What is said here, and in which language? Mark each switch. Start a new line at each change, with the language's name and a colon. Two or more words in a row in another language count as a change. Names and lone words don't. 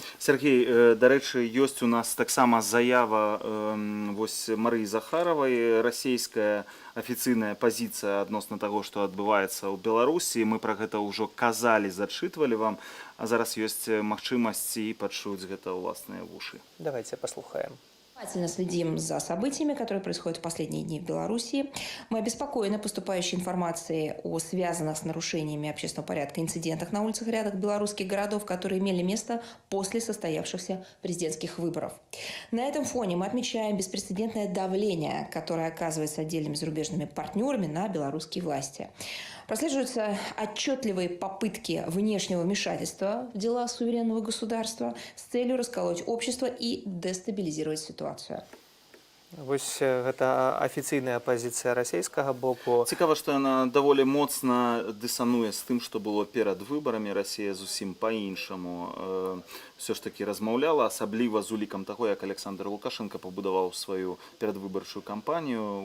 Belarusian: Сергей, дарэчы, ёсць у нас таксама заява Марыі Захаравай, расійская афіцыйная пазіцыя адносна таго, што адбываецца ў Беларусі. Мы пра гэта ўжо казалі, зачытвалі вам, а зараз ёсць магчымасць і пачуць гэта ўласныя вушы. Давайте паслухаем.
Russian: Внимательно следим за событиями, которые происходят в последние дни в Беларуси. Мы обеспокоены поступающей информацией о связанных с нарушениями общественного порядка инцидентах на улицах рядах белорусских городов, которые имели место после состоявшихся президентских выборов. На этом фоне мы отмечаем беспрецедентное давление, которое оказывается отдельными зарубежными партнерами на белорусские власти. Прослеживаются отчетливые попытки внешнего вмешательства в дела суверенного государства с целью расколоть общество и дестабилизировать ситуацию.
Belarusian: Вось гэта афіцыйная пазіцыя расійскага боку. Цікава, што яна даволі моцна дысануе з тым, што было перад выбарамі. Расія зусім па-іншаму все ж такі размаўляла, асабліва з улікам таго, як Александр Лукашенко пабудаваў сваю перадвыбарчую кампанію.